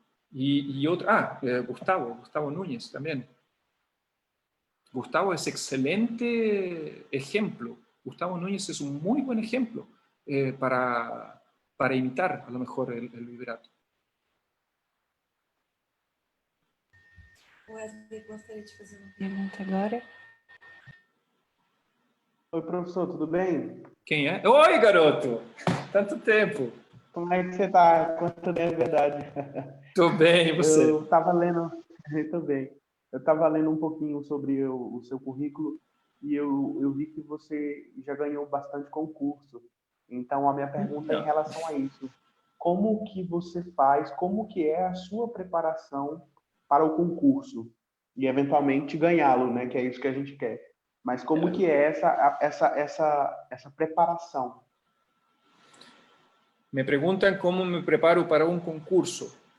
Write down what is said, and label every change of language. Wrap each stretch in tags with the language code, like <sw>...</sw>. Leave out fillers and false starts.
<es>Y otro, Gustavo Núñez también. Gustavo es excelente ejemplo. Gustavo Núñez es un muy buen ejemplo para imitar a lo mejor el vibrato.</es> <pt>Wesley, gostaria de fazer uma pergunta agora. Oi, professor, tudo bem? Quem é? Oi, garoto! Tanto tempo! Como é que você está? Quanto tempo, é verdade? Tô bem, e você? Eu estava lendo, também. Eu estava lendo um pouquinho sobre o seu currículo e eu vi que você já ganhou bastante concurso. Então, a minha pergunta é em relação a isso. Como que você faz, como que é a sua preparação para o concurso? E, eventualmente, ganhá-lo, né? Que é isso que a gente quer. Mas como que é essa preparação?</pt> <es>Me preguntan cómo me preparo para un concurso.</es>